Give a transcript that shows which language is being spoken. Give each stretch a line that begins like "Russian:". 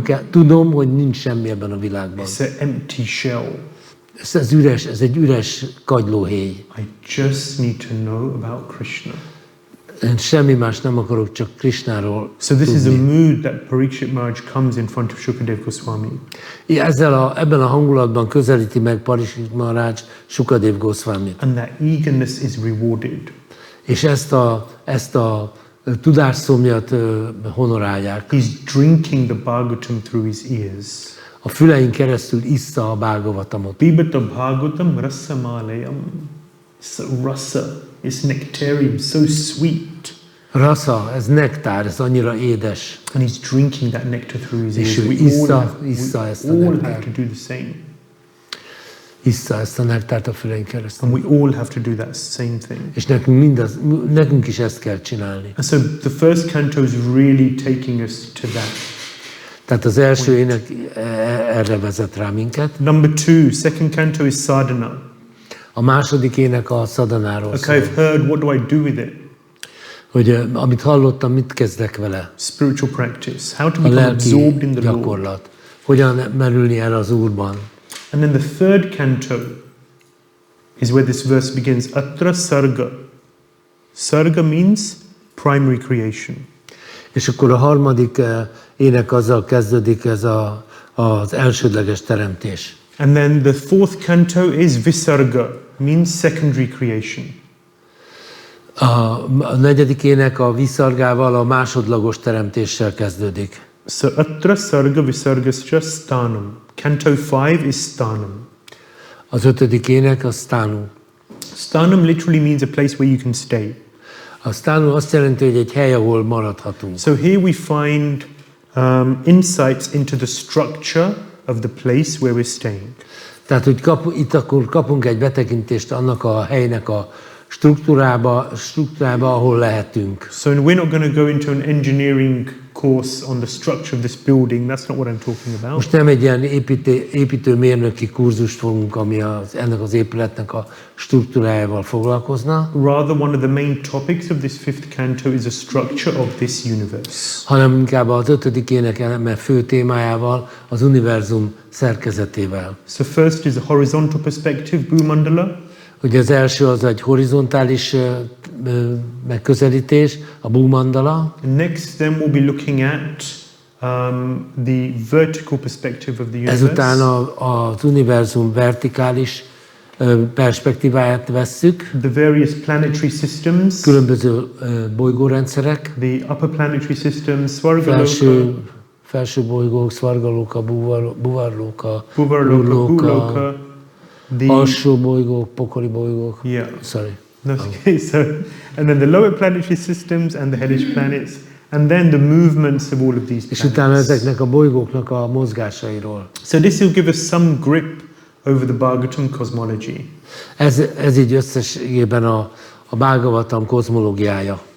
Hungarian: Tudom, hogy nincs semmi ebben a világban.
English: It's an empty shell.
Hungarian: Ez egy üres kagylóhéj.
English: I just need to know about Krishna.
Hungarian: Én semmi más nem akarok, csak Krishnáról
English: So this
Hungarian: tudni.
English: is a mood that Parikshit Maharaj comes in front of Shukadev Goswami.
Hungarian: Ebben a hangulatban közelíti meg Parikshit Maharaj Shukadev Goswamit.
English: And that eagerness is rewarded.
Hungarian: És ezt a tudásszomjat honorálják.
English: He's drinking the Bhagavatam through his ears.
Hungarian: A fülein keresztül issza a Bhagavatamot.
Sanskrit: Pibata Bhagavatam rasamalayam.
English: So rasa, it's nectarian, so sweet.
Hungarian: Rasa, ez nektár, ez annyira édes.
English: And he's drinking that nectar through his ears.
Hungarian: És ő issza ezt a
English: all have
Hungarian: nektárt.
English: to do the same.
Hungarian: Issza ezt a nektárt a fülein keresztül.
English: And we all have to do that same thing.
Hungarian: És nekünk is ezt kell csinálni.
English: And so the first canto is really taking us to that.
Hungarian: Tehát az első ének erre vezet rá minket.
English: Number 2, second canto is sadhana.
Hungarian: A második ének a szadanáról
English: Okay,
Hungarian: szól.
English: I've heard, what do I do with it?
Hungarian: Hogy amit hallottam, mit kezdek vele?
English: Spiritual practice. How to
Hungarian: A
English: become
Hungarian: lelki
English: absorbed in the Lord.
Hungarian: gyakorlat. Hogyan merülni erre az Úrban.
English: And then the third canto is where this verse begins. Atra sarga. Sarga means primary creation.
Hungarian: És akkor a harmadik ének azzal kezdődik, ez az elsődleges teremtés.
English: And then the fourth canto is visarga, means secondary creation.
Hungarian: A negyedik ének a viszargával, a másodlagos teremtéssel kezdődik.
English: So
Sanskrit: atra sarga visargascha stanam.
English: Canto 5 is stanam.
Hungarian: Az ötödik ének a stanu.
English: Stanam literally means a place where you can stay.
Hungarian: A stanu azt jelenti, hogy egy hely, ahol maradhatunk.
English: So here we find insights into the structure of the place where we're staying.
Hungarian: Tehát, hogy itt akkor kapunk egy betekintést annak a helynek a struktúrába, ahol lehetünk.
English: So we're not going to go into an engineering course on the structure of this building. That's not what I'm talking about.
Hungarian: Most nem egy ilyen építőmérnöki kurzust fogunk, ami ennek az épületnek a struktúrájával foglalkozna,
English: Rather, one of the main topics of this fifth canto is the structure of this universe.
Hungarian: hanem inkább az ötödik ének eleme fő témájával, az univerzum szerkezetével.
English: So first is a horizontal perspective, Bhü-mandala.
Hungarian: Ugye az első az egy horizontális megközelítés, a Bhü-mandala.
English: Next, then we'll be looking at the vertical perspective of the universe.
Hungarian: Ezután az univerzum vertikális perspektíváját vesszük,
English: The various planetary systems,
Hungarian: különböző bolygórendszerek,
English: the upper planetary systems, Svargaloka,
Hungarian: felső bolygók, Svargaloka, Buvarloka,
English: Bhuvarloka, the
Hungarian: alsó bolygók, pokoli bolygók.
English: yeah. Sorry. No, okay, so and then the lower planetary systems and the hellish planets, and then the movements of all of these
Hungarian: és utána
English: planets.
Hungarian: ezeknek a bolygóknak a mozgásairól.
English: So this will give us some grip over the Bhagavatam cosmology.
Hungarian: Ez így összességében a Bhāgavatam kozmológiája.